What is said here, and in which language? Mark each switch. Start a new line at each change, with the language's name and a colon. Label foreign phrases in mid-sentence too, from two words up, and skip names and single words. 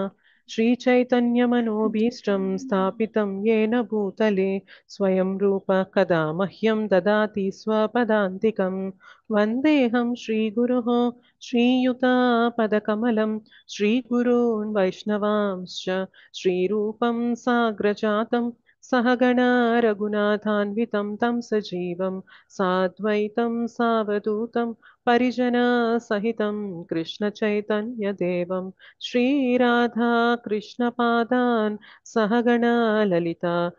Sanskrit: శ్రీచైతన్యమనోభీష్టం స్థాపితం యేన భూతలే స్వయం రూప కదా మహ్యం దదాతి స్వపదాంతికం. వందేహం శ్రీగురోః శ్రీయుతాపదకమలం శ్రీగురూన్ వైష్ణవాంశ్చ శ్రీరూపం సాగ్రజాతం सहगणा रघुनाथान्वितं तं सजीवं साद्वैतं सावधूतं परिजनसहितं कृष्णचैतन्यदेवं श्रीराधा कृष्णपादान् सहगणा ललिता